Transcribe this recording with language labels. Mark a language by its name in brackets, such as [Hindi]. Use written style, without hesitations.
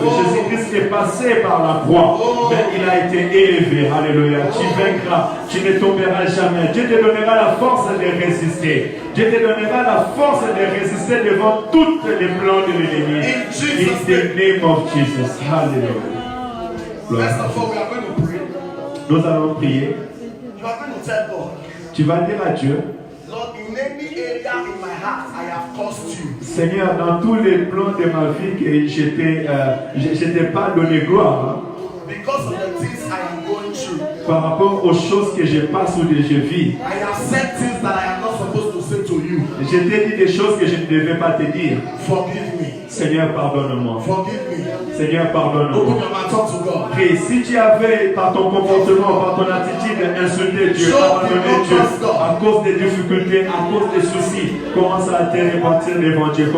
[French] Jésus-Christ est passé par la croix, mais il a été élevé. Alléluia. Tu vaincras, tu ne tomberas jamais. Dieu te donnera la force de résister. Dieu te donnera la force de résister devant tous les plans de l'ennemi. [English] In Jesus' In the name of Jesus. Alléluia. First of all, we are going to pray. [French] Nous allons prier. [English] You are going to tell God, [French] Tu vas dire à Dieu, [English] Lord, in any area in my heart I have caused you. [French] Seigneur, dans tous les plans de ma vie que je t'ai pas donné gloire, hein, [English] Because of the things I am going through, [French] par rapport aux choses que je passe ou que je vis. [English] I have said things that I am not supposed to say to you. [French] Je t'ai dit des choses que je ne devais pas te dire. [English] Forgive me. [French] Seigneur, pardonne-moi. [English] Forgive me. [French] Seigneur, [English] Open [French] pardonne-moi. [English] your mouth, talk to God. [French] Prie, si tu avais, par ton comportement, par ton attitude, insulté Dieu, abandonné Dieu, à cause des difficultés, à cause des soucis, commence à te repentir devant Dieu.